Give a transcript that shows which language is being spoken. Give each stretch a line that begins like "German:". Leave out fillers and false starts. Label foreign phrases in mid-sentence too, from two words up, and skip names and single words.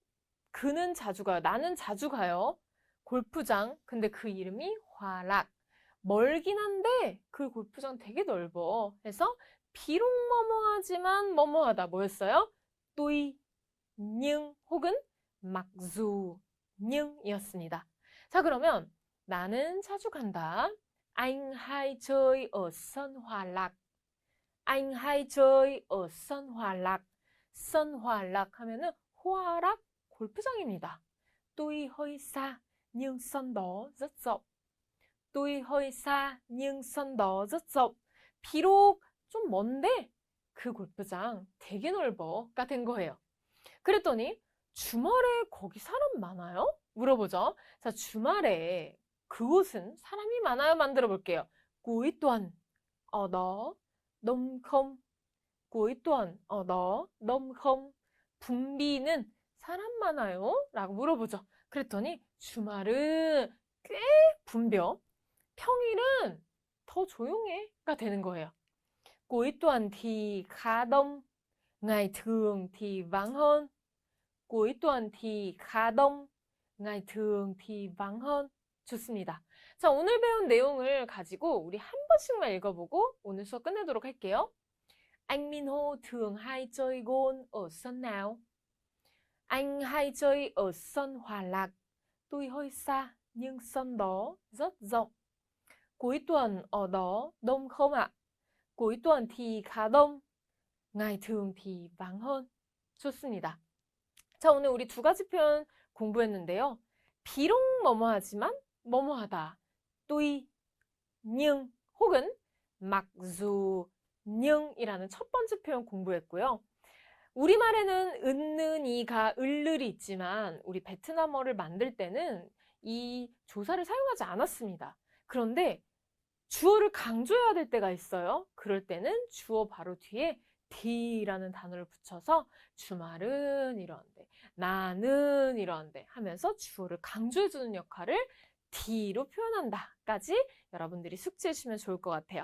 Korean: 그는 자주 가요. 나는 자주 가요. 골프장. 근데 그 이름이 화락. 멀긴 한데 그 골프장 되게 넓어. 그래서 비록 뭐뭐하지만 뭐뭐하다. 뭐였어요? 또이, nhưng 혹은 막dù, nhưng 이었습니다. 자, 그러면 나는 자주 간다.
Vietnamese: Anh hay chơi ở sân Hòa Lạc. Anh hay chơi ở sân Hòa Lạc. sân Hòa Lạc
Korean: 하면은 호아락 골프장입니다.
Vietnamese: Tuy hơi xa nhưng sân đó rất rộng. Tuy hơi xa nhưng sân đó rất rộng.
Korean: 비록 좀 먼데 그 골프장 되게 넓어가 된 거예요. 그랬더니 주말에 거기 사람 많아요? 물어보죠. 자, 주말에 그곳은 사람이 많아요? 만들어 볼게요.
Vietnamese: cuối tuần ở đó đông không? cuối tuần ở đó đông không?
Korean: 붐비는 사람 많아요? 라고 물어보죠. 그랬더니 주말은 꽤 붐벼. 평일은 더 조용해가 되는 거예요.
Vietnamese: cuối tuần thì khá đông. ngày thường thì vắng hơn. cuối tuần thì khá đông. ngày thường thì vắng hơn.
Korean: 좋습니다. 자, 오늘 배운 내용을 가지고 우리 한 번씩만 읽어보고 오늘 수업 끝내도록 할게요.
Vietnamese: Anh Minho thường hay chơi gôn ở sân nào? Anh hay chơi ở sân Hòa Lạc. Tuy hơi xa nhưng sân đó rất rộng. Cuối tuần ở đó đông không ạ? cuối tuần thì khá đông. ngày thường thì vắng hơn.
Korean: 좋습니다. 자, 오늘 우리 두 가지 표현 공부했는데요. 비록 뭐뭐하지만 뭐뭐하다.
Vietnamese: tuy, nhưng 혹은 mặc dù,
Korean: ning이라는 첫 번째 표현 공부했고요. 우리말에는 은는이가 을을이 있지만 우리 베트남어를 만들 때는 이 조사를 사용하지 않았습니다. 그런데 주어를 강조해야 될 때가 있어요. 그럴 때는 주어 바로 뒤에 D라는 단어를 붙여서 주말은 이러한데, 나는 이러한데 하면서 주어를 강조해주는 역할을 D로 표현한다까지 여러분들이 숙지해 주시면 좋을 것 같아요.